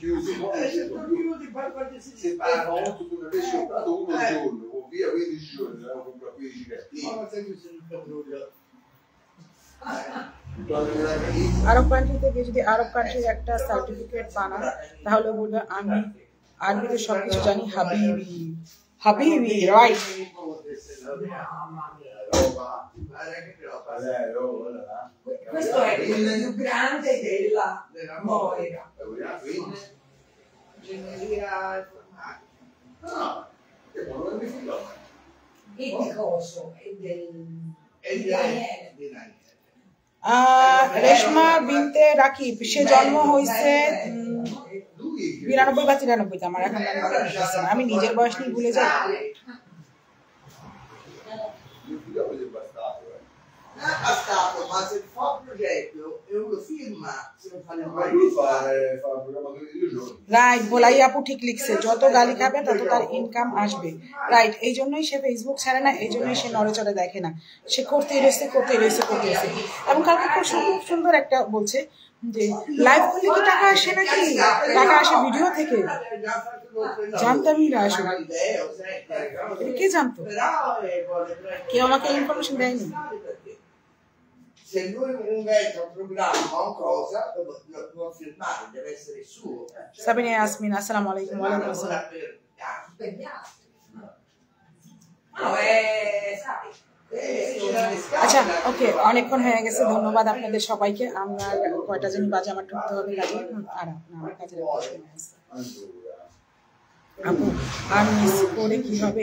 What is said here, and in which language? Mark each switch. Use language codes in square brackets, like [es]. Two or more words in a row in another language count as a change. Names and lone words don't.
[en] Arab country [bn] থেকে যদি [en] Arab country-r [bn] একটা সার্টিফিকেট বানান তাহলে বলবে আমি আরবিতে সবকিছু জানি। [ar] حبيبي حبيبي, রাইট। [it] Questo è il più grande della Moira. Ingegneria informatica. E di coso? E del [bn] রেশমা বিনতে রাকিব, সে জন্ম হয়েছে 92 বা 93, আমার এখন আমি নিজের বয়স নিয়ে ভুলে যাই। [it] Ma se fa un progetto e uno firma, se non fa le [bn] রাইট, বলাই আপু ঠিক লিখছে, যত গালি খাবে তত তার ইনকাম আসবে। রাইট, এই জন্যই সে ফেসবুক ছাড়ে না, এই জন্যই সে নড়েচড়ে দেখে না, সে করতেই রয়েছে। এবং কালকে খুব সুন্দর একটা বলছে যে লাইভ করলে কি টাকা আসে নাকি, টাকা আসে ভিডিও থেকে। জানতামই না আসলে, কে জানতো? কেউ আমাকে ইনফরমেশন দেয়নি। [it] Se lui inventa un programma o cosa, lo può firmare, deve essere suo. [ar] সাবিনা ইয়াসমিন, السلام عليكم. وعليكم السلام. [bn] আচ্ছা, ওকে, অনেকক্ষণ হয়ে গেছে, ধন্যবাদ আপনাদের সবাইকে। আমার কয়টা জানি বাজে, আমার ঢুকতে হবে কাজে। আর আমার কাজের আপু আর্নিস করে কি হবে?